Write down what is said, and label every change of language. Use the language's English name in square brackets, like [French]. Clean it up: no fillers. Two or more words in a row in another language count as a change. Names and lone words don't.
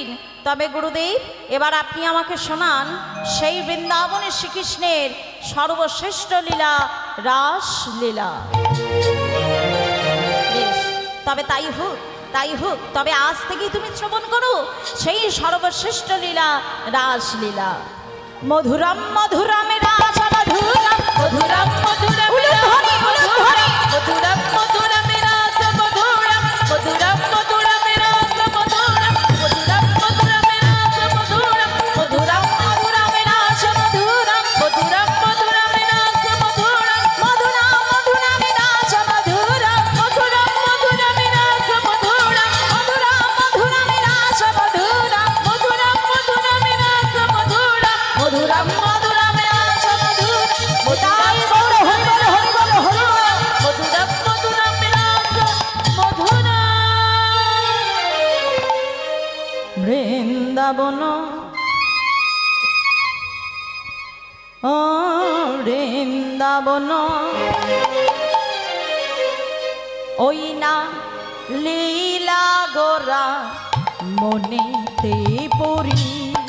[Bangla] তবে গুরুদেব এবার আপনি আমাকে শোনান সেই বৃন্দাবনের শ্রীকৃষ্ণের সর্বশ্রেষ্ঠ লীলা, রাস লীলা। বেশ, তবে তাই হোক, তবে আজ থেকেই তুমি শ্রবণ করো সেই সর্বশ্রেষ্ঠ লীলা, রাস লীলা। [Sanskrit] মধুরম মধুরম রাস মধুরম, मधुरम मधुरम [Bangla] উলুধ্বনি, উলুধ্বনি। [Sanskrit] मधुरम मधुरम रास मधुरम, मधुरम मधुरम रास मधुरम, मधुरम मधुरम रास मधुरम, मधुरम मधुरम रास मधुरम, मधुरम मधुरम रास मधुरम, মধুরম মধুরম রাস মধুরম, मधुरम मधुरम रास मधुरम, মধুরম মধুরম রাস মধুরম, मधुरम मधुरम रास मधुरम, মধুরম মধুরম রাস মধুরম। [Bangla] তাই বলো হরি বলো হরি বলো হরি বলো। [Sanskrit] मधुरम मधुरम रास मधुरम। [Bangla] বৃন্দাবন ও বৃন্দাবন ওই না লীলা গোরা মনেতে পড়িল।